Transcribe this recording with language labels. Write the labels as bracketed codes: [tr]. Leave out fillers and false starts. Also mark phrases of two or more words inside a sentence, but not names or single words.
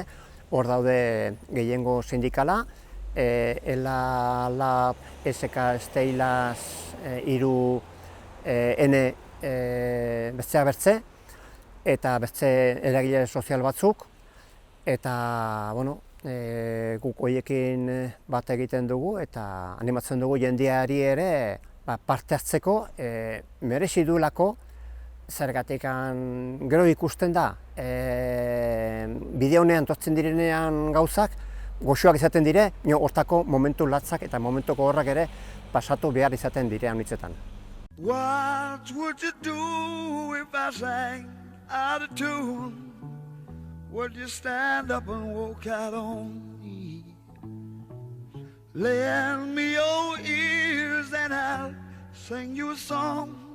[eu] hor daude gehiengo sindikala, ELA, LAB, SK, Steilas, Iru, N, besteak bertze, eta beste eragile sozial batzuk, eta guk horiekin bat egiten dugu eta animatzen dugu jendeari ere parte hartzeko merezi duelako, zergatik gero ikusten da bide honean tortzen direnean gauzak goxoak izaten dire, hortako momentu latzak eta momentu gogorrak ere pasatu behar izaten dire anitzetan. [en] What would you do if I sang out of tune? Would you stand up and walk out on me? Lend me your ears and I'll sing you a song.